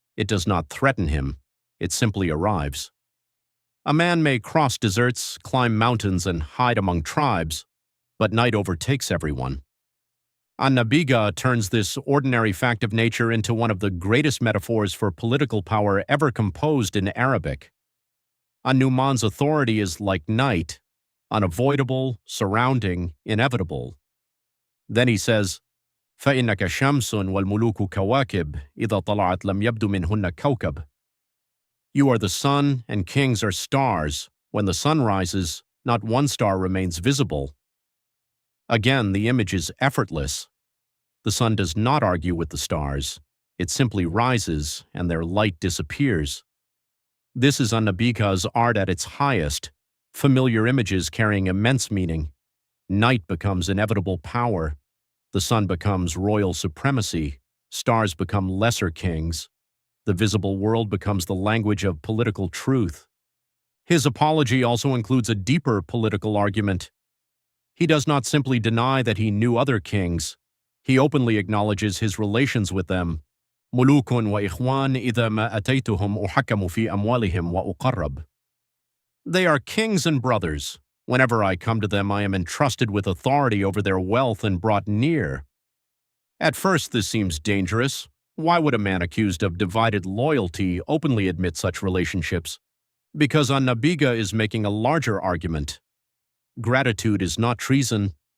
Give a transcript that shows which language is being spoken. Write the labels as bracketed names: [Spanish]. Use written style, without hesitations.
[English] It does not threaten him. It simply arrives. A man may cross deserts, climb mountains, and hide among tribes, but night overtakes everyone. An-Nabighah turns this ordinary fact of nature into one of the greatest metaphors for political power ever composed in Arabic. An-Nuʿman's authority is like night, unavoidable, surrounding, inevitable. Then he says, [Arabic] فَإِنَّكَ شَمْسٌ وَالْمُلُوكُ كَوَاكِبٌ إِذَا طَلَعَتْ لَمْ يَبْدُ مِنْهُنَّ كَوْكَبٌ. [English] You are the sun, and kings are stars. When the sun rises, not one star remains visible. Again, the image is effortless. The sun does not argue with the stars. It simply rises, and their light disappears. This is An-Nabighah's art at its highest, familiar images carrying immense meaning. Night becomes inevitable power. The sun becomes royal supremacy. Stars become lesser kings. The visible world becomes the language of political truth. His apology also includes a deeper political argument. He does not simply deny that he knew other kings. He openly acknowledges his relations with them. [Arabic] ملوك وإخوان إذا ما أتيتهم أحكم في أموالهم وأقرب. [English] They are kings and brothers. Whenever I come to them, I am entrusted with authority over their wealth and brought near. At first, this seems dangerous. Why would a man accused of divided loyalty openly admit such relationships? Because An-Nabighah is making a larger argument. Gratitude is not treason.